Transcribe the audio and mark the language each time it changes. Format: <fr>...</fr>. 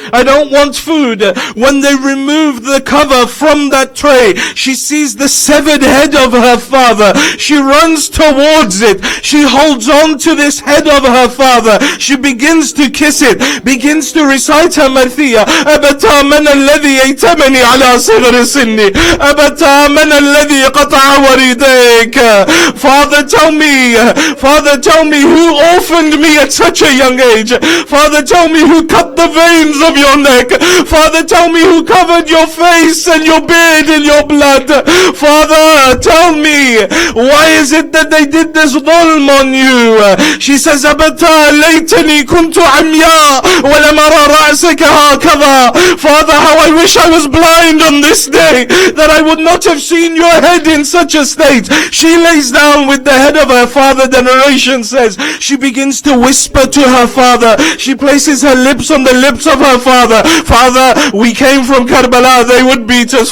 <en>I don't want food. When they remove the cover from that tray, she sees the severed head of her father. She runs towards it. She holds on to this head of her father. She begins to kiss it, begins to recite her marthiyah.</en> <ar>أبتا من الذي يتمني على صغر سني أبتا من الذي قطع وريدي.</ar> <en>Father, tell me, who orphaned me at such a young age? Father, tell me who cut the veins of your neck? Father, tell me who covered your face and your beard in your blood? Father, tell me, why is it that they did this dhulm on you? She says,</en> <ar>أبتا ليتني كنت عمياء ولم أرى رأسك هكذا.</ar> <en>Father, how I wish I was blind on this day, that I would not have seen your head in such a state. She lays down with the head of her father. The narration says she begins to whisper to her father. She places her lips on the lips of her father. Father, we came from Karbala, they would beat us.</en>